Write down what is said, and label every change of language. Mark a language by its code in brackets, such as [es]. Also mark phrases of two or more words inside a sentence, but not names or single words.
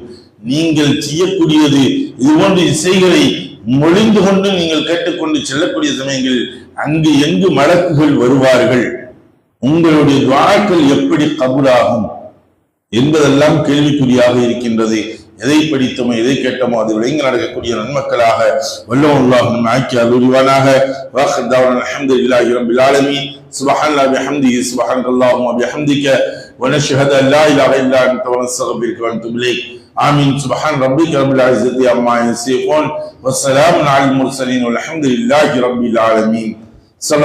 [ta] நீங்கள் செய்யக்கூடியது இது போன்ற இசைகளை மொழிந்து கொண்டு நீங்கள் கேட்டுக்கொண்டு செல்லக்கூடிய சமயங்களில் அங்கு எங்கு மலக்குகள் வருவார்கள், உங்களுடைய துஆக்கள் எப்படி கபூலாகும் என்பதெல்லாம் கேள்விக்குறியாக இருக்கின்றது. எதை படித்தோமோ எதை கேட்டோமோ அது விளங்கி நடக்கக்கூடிய நன்மக்களாக வல்லல்லாஹு நம் ஆக்கி அருள்வானாக. [ar] وآخر دعوانا الحمد لله رب العالمين. سبحان الله وبحمده سبحانك اللهم وبحمدك ونشهد أن لا إله إلا أنت ونستغفرك ونتوب إليك. آمين. سبحان ربك رب العزة عما يصفون والسلام على المرسلين والحمد لله رب العالمين.